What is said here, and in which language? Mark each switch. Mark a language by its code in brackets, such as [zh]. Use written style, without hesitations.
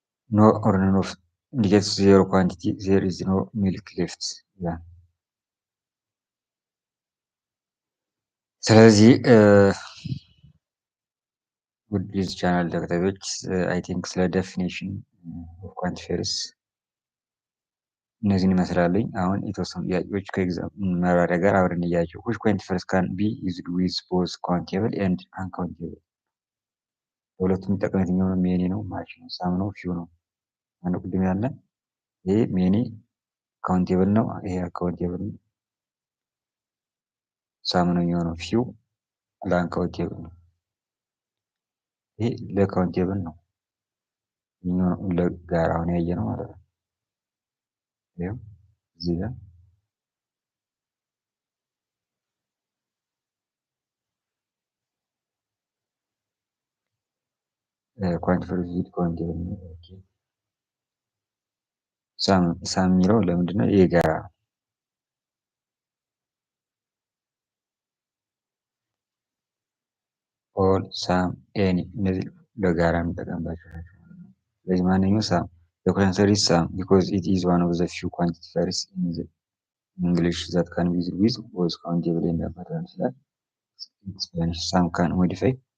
[en] no or none of indicates zero quantity። there is no milk left [am] ይላል። ስለዚህ ውድ የዚህ ቻናል ተከታታዮች አይ ቲንክ ስለ ዴፊኒሽን ኦፍ ኳንቲፌርስ እነዚህን ይመስላልኝ። አሁን የተወሰኑ ጥያቄዎች ከኤግዛም መብራሪያ ጋር አብረን እያቸው [en] which quantifiers can be used with both countable and uncountable። [am] ሁለቱም የሚጠቀሙት የትኛው ነው? ሜኒ ነው፣ ማች ነው፣ ሳም ነው፣ ፊው ነው። አንዱ ቅድም ያለ ይሄ ሜኒ ካውንቴብል ነው፣ ይሄ አካውንቴብል ነው። ሳም ነው የሚሆነው፣ ፊው ለአንካውንቴብል ነው። ይሄ ለካውንቴብል ነው፣ ለጋራ አሁን ያየ ነው ማለት ነው። ይሄው እዚህ ጋር ኳንቲፋየር ዊዝ ካውንቴብል ነው። ኦኬ ሳም የሚለው ለምንድን ነው? የጋራ ኦል፣ ሳም፣ ኤኒ እነዚህ ለጋራ የምንጠቀምባቸው ናቸው። ስለዚህ ማንኛው ሳም [en] the answer is sum because it is one of the few quantifiers in the English that can be used with both countable and uncountable ይላል። Spanish some can modify